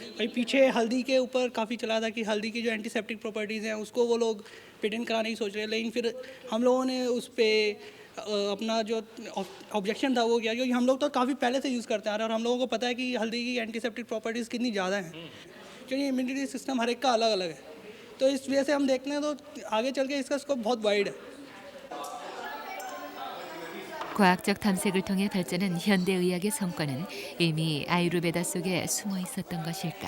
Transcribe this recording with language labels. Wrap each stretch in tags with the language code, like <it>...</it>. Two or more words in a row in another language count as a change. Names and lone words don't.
<hi>भाई पीछे हल्दी के ऊपर काफ़ी चला था कि हल्दी की जो</hi> <en>antiseptic properties</en> <hi>हैं उसको वो लोग पेटेंट कराने की सोच रहे हैं, लेकिन फिर हम लोगों ने उस पर अपना जो ऑब्जेक्शन था वो किया, क्योंकि हम लोग तो काफ़ी पहले से यूज़ करते आ रहे हैं और हम लोगों को पता है कि हल्दी की</hi> <en>antiseptic properties</en> <hi>कितनी ज़्यादा हैं, क्योंकि</hi> <en>immunity system</en> <hi>हर एक का अलग अलग है। तो इस वजह से हम देखते हैं तो आगे चल के इसका स्कोप बहुत वाइड है।</hi> <ko>과학적 탐색을 통해 발전한 현대 의학의 성과는 이미 아유르베다 속에 숨어 있었던 것일까?</ko>